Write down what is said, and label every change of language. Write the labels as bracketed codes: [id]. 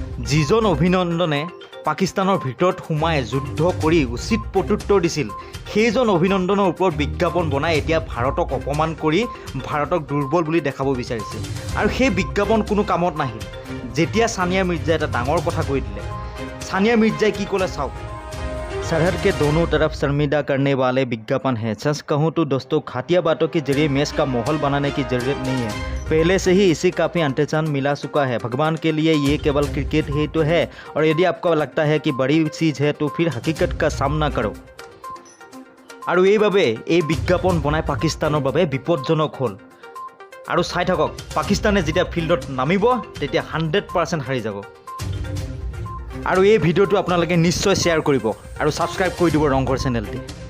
[as] যিজন অভিনন্দনে পাকিস্তানৰ ভিতৰত সোমাই যুদ্ধ কৰি উচিত প্ৰত্যুত্তৰ দিছিল, সেইজন অভিনন্দনৰ ওপৰত বিজ্ঞাপন বনাই এতিয়া ভাৰতক অপমান কৰি ভাৰতক দুৰ্বল বুলি দেখাব বিচাৰিছে। আৰু সেই বিজ্ঞাপন কোনো কামত নাহিল যেতিয়া সানিয়া মিৰ্জাই এটা ডাঙৰ কথা কৈ দিলে। সানিয়া মিৰ্জাই কি ক'লে চাওক। [hi] सरहद के दोनों तरफ शर्मिंदा करने वाले विज्ञापन है। सच कहूँ तो दोस्तों, घाटिया बातों के जरिए मैच का माहौल बनाने की ज़रूरत नहीं है। पहले से ही इसी काफ़ी अंटेचान मिला चुका है। भगवान के लिए ये केवल क्रिकेट ही तो है, और यदि आपको लगता है कि बड़ी चीज़ है तो फिर हकीकत का सामना करो। [as] और এইভাবে এই বিজ্ঞাপন বনাই পাকিস্তানৰ বাবে বিপদজনক হ'ল। আৰু চাই থাকক, পাকিস্তানে যেতিয়া ফিল্ডত নামিব তেতিয়া 100% হাৰি যাব। আৰু এই ভিডিঅ'টো আপোনালোকে নিশ্চয় শ্বেয়াৰ কৰিব আৰু ছাবস্ক্ৰাইব কৰি দিব ৰংঘৰ চেনেলটি।